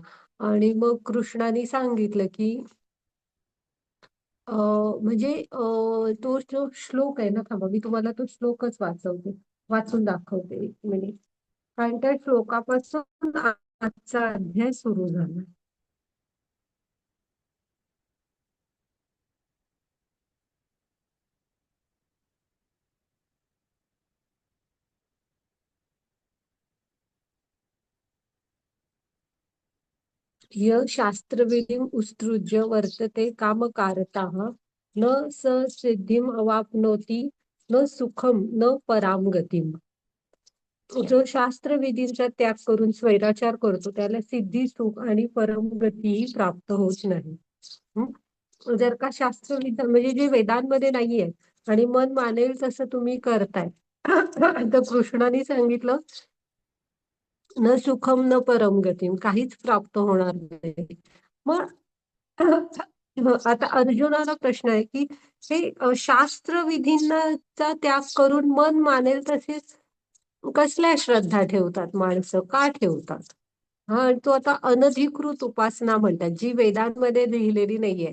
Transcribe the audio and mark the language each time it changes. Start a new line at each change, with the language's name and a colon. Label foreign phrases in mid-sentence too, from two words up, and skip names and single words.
Marathi: आणि मग कृष्णाने सांगितलं की म्हणजे तो जो श्लोक आहे ना, थांबा मी तुम्हाला तो श्लोकच वाचून दाखवते 1 मिनिट. कारण त्या श्लोकापासून आजचा अध्याय सुरू झाला.
Sanskrit: य शास्त्रविधिं उत्सृज्य वर्तते कामकारतः न स सिद्धिम अवाप्नोति न सुखम न पराम गतिम.
Marathi: जो शास्त्रविधींचा त्याग करून स्वैराचार करतो त्याला सिद्धी, सुख आणि परमगतीही प्राप्त होत नाही. जर का शास्त्रविध म्हणजे जे वेदांमध्ये नाहीये आणि मन मानेल तसं तुम्ही करताय तर कृष्णाने सांगितलं
Sanskrit: न सुखम न परम गतीम,
Marathi: काहीच प्राप्त होणार नाही. मग आता अर्जुनाला प्रश्न आहे की हे शास्त्रविधींचा त्याग करून मन मानेल तसेच कसल्या श्रद्धा ठेवतात माणसं, का ठेवतात? आणि तो आता अनधिकृत उपासना म्हणतात, जी वेदांमध्ये लिहिलेली नाहीये.